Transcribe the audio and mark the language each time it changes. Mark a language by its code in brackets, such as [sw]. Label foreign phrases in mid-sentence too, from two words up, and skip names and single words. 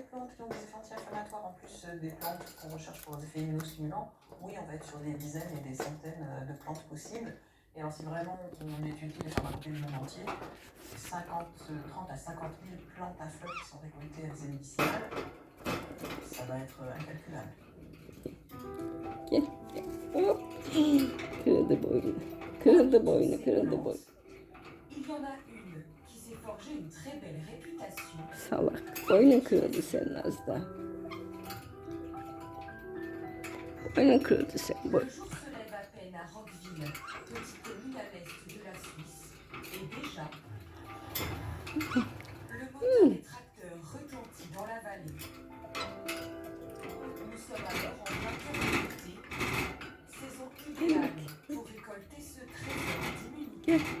[fr] plantes qui ont des effets anti-inflammatoires en plus des plantes qu'on recherche pour des effets immunostimulants, oui, on va être sur des dizaines et des centaines de plantes possibles. Et alors, si vraiment on étudie les pharmacopées du monde entier, c'est 30 à 50 000 plantes à fleurs qui sont récoltées à visée médicinale. Ça va être incalculable. [tr] Kırıldı boynu. Kırıldı boynu, kırıldı boynu. [fr] Il y en a une qui s'est forgée une très belle réputation. [tr] Salak. Boynun kırıldı senin az da. Boynun kırıldı senin. [fr] Le jour se lève à peine à Roqueville, petite commune à l'est de la Suisse. Et déjà, le moteur des tracteurs retentit dans la vallée. Nous sommes alors en plein cœur de l'été, saison idéale pour récolter ce trésor d'immunité.